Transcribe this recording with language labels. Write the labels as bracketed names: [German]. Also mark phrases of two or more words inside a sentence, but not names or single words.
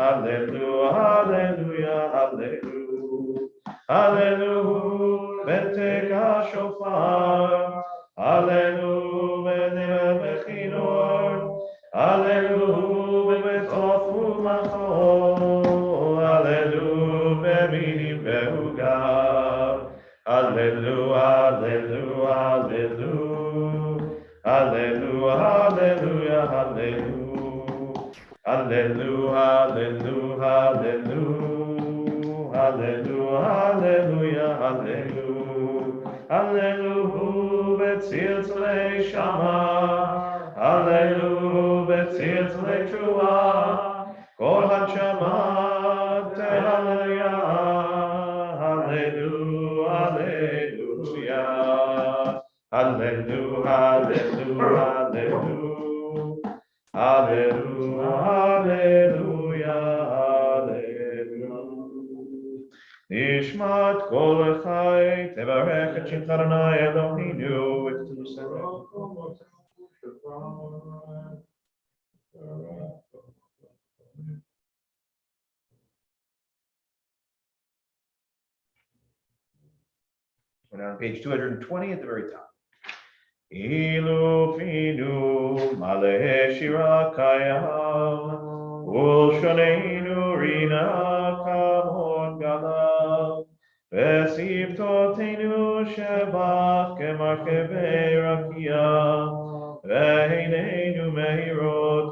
[Hebrew] הללויה הללויה הללויה הללויה בתקע שופר הללויה בכינור הללויה בתוף ומחול הללויה במנים ועוגב הללויה הללויה הללויה הללויה הללויה הללויה הללויה הללויה הללויה הללויה הללויה הללויה בצלצלי שמע הללויה בצלצלי תרועה כל הנשמה הללויה הללויה הללויה הללויה הללויה הללויה הללויה הללויה. נשמת כל חי תברך את שמך ה׳ אלהינו את [English] we're now on page 220 at the very top. [Hebrew] ואלו פינו מלא שירה כים ולשוננו רנה כהמון גליו, ושפתותינו שבח כמרחבי רקיע ועינינו מאירות